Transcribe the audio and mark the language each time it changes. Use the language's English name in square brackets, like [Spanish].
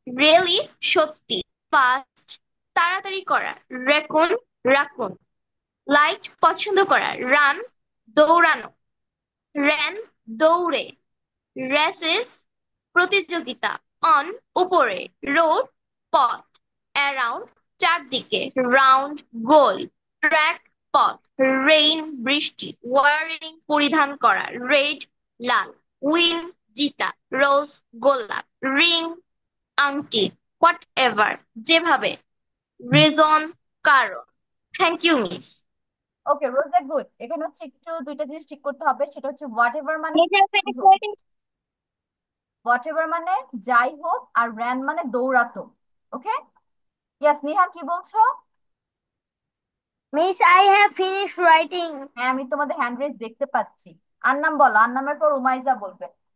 [English] Really, সত্যি, fast, তাড়াতাড়ি করা, raccoon, raccoon. [Bangla] Light, পছন্দ করা, run, দৌড়ানো, ran, দৌড়ে, races, প্রতিযোগিতা, on, উপরে, road, পথ, around, চারদিকে, round, গোল, track, পথ, rain, বৃষ্টি, wearing, পরিধান করা, red, লাল, win, জিতা, rose, গোলাপ, ring, আংটি, whatever, যেভাবে, reason, কারণ। Thank you miss. ওকে, রোজা গুড। এখানে হচ্ছে একটু দুইটা জিনিস ঠিক করতে হবে, সেটা হচ্ছে হোয়াট এভার মানে [English] Miss, I finished writing. [Bangla] What ever মানে যাই হোক, আর র্যান মানে দৌড়াতো। ওকে, ইয়াস নিহান কি বলছো? [English] Miss, I have finished writing. [Bangla] হ্যাঁ, আমি তোমাদের হ্যান্ড রেজ দেখতে পাচ্ছি। আন্নাম বলো, আন্নামের পর উমাইজা বলবে।